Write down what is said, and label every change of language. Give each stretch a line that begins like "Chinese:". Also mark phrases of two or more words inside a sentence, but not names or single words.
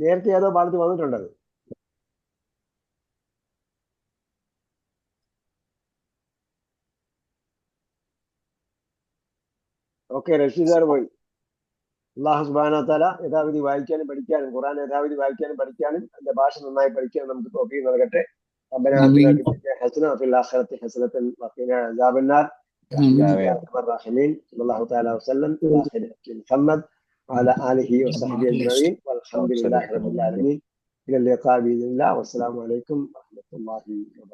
Malayalam: നേരത്തെ ഏതോ പാഠത്തിൽ വന്നിട്ടുണ്ടത്. ഓക്കെ, റഷീദ് സാർ പോയി.
Arabic: الله سبحانه وتعالى
Malayalam: യഥാവിധി വായിക്കാനും പഠിക്കാനും ഖുർആൻ യഥാവിധി വായിക്കാനും പഠിക്കാനും അതിന്റെ ഭാഷ നന്നായി പഠിക്കാനും നമുക്ക് തൗഫീഖ് നൽകട്ടെ.
Arabic: ربنا آتنا في الدنيا حسنة وفي الآخرة حسنة وقنا عذاب النار برحمتك يا أرحم الراحمين. صلى الله تعالى وسلم على خير محمد وعلى آله وصحبه أجمعين والحمد لله رب العالمين. إلى اللقاء بإذن الله والسلام عليكم ورحمة الله وبركاته.